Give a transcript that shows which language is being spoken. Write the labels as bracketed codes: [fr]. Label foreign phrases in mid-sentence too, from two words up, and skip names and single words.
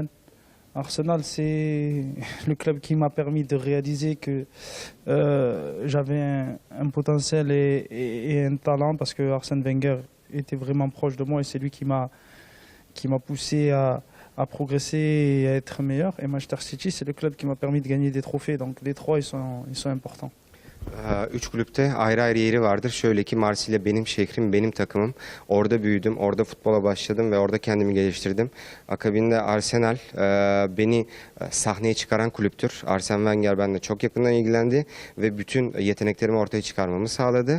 [fr] Arsenal, c'est le club qui m'a permis de réaliser que j'avais un potentiel et un talent, parce que Arsène Wenger était vraiment proche de moi et c'est lui qui m'a poussé à progresser et à être meilleur. Et Manchester City, c'est le club qui m'a permis de gagner des trophées. Donc les trois, ils sont importants. [tr] Üç kulüpte ayrı ayrı yeri vardır. Şöyle ki Marsilya benim şehrim, benim takımım. Orada büyüdüm, orada futbola başladım ve orada kendimi geliştirdim. Akabinde Arsenal beni sahneye çıkaran kulüptür. Arsene Wenger benimle çok yakından ilgilendi ve bütün yeteneklerimi ortaya çıkarmamı sağladı.